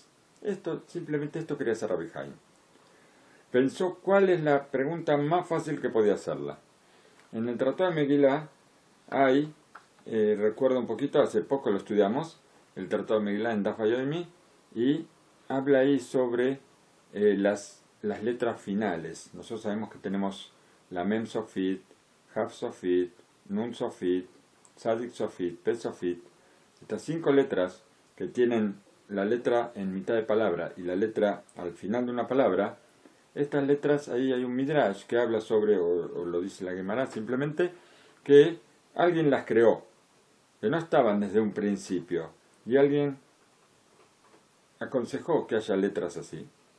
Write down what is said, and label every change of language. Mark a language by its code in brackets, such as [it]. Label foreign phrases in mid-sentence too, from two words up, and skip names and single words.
[es] Simplemente esto quería hacer Rabbi Chaim. Pensó cuál es la pregunta más fácil que podía hacerla. En el Tratado de Megilá hay, recuerdo un poquito, hace poco lo estudiamos, el Tratado de Megilá en [he] דף יומי, [es] y habla ahí sobre las letras finales. Nosotros sabemos que tenemos la [he] מם סופית, כף סופית, נון סופית, צדי סופית, פה סופית. [es] Estas 5 letras que tienen la letra en mitad de palabra y la letra al final de una palabra, estas letras, ahí hay un Midrash que habla sobre, o lo dice la Gemara simplemente, que alguien las creó, que no estaban desde un principio, y alguien aconsejó que haya letras así.